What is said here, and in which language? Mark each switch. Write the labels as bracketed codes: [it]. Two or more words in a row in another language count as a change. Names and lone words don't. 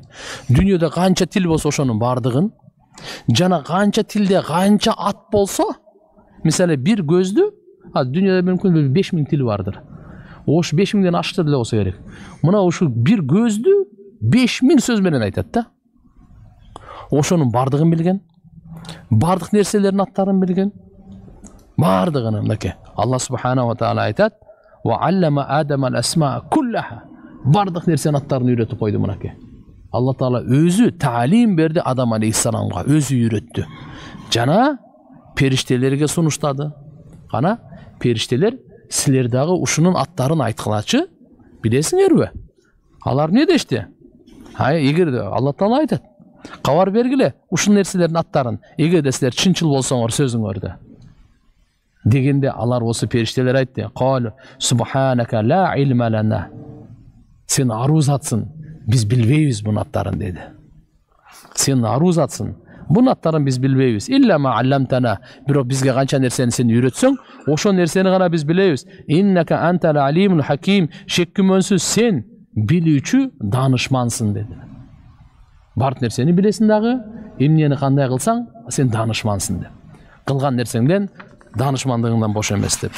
[ky] Дүйнөдө канча тил болсо ошонун бардыгын, жана канча тилде канча ат болсо, мисалы бир көздү, дүйнөдө мүмкүн 5000 тил бардыр. Ош 5000ден ашыктыр деле болсо керек. Мына ушу бир көздү 5000 сөз менен айтат да. Ошонун бардыгын билген. Бардык нерселердин аттарын билген. Бардыгын мынакей. [ar] الله سبحانه وتعالى [ky] айтат: [ar] "وعلم آدم الأسماء كلها." [ky] Бардык нерсенин аттарын үйрөтүп койду мынакей. Алла Таала өзү таалим берди Адам алейхиссаламга, өзү үйрөттү. Жана периштелерге сунуштады. Кана периштелер силер дагы ушунун аттарын айткылачы, билесиңерби? Алар эмне дешти? Эгер Алла Таала айтат: "Кабар бергиле ушул нерселердин аттарын, эгерде силер чынчыл болсоңор сөзүңөрдө." Дегенде алар осы периштелер айтты: [ar] "قالوا سبحانك لا علم لنا." [ky] Сен арузатсың, биз билбейбиз бунун аттарын деди. Сен арузатсың, бунун аттарын биз билбейбиз. [ar] إلا ما علمتنا. [ky] Бирок бизге канча нерсени сен үйрөтсөң, ошол нерсени гана биз билебиз. [ar] إنك أنت العليم الحكيم. [ky] Шек күмөнсүз сен билүүчү данышмансың деди. Бардык нерсени билесиң дагы, эмнени кандай кылсаң, сен данышмансың деп. Кылган нерсеңден данышмандыгыңдан бош эмес деп.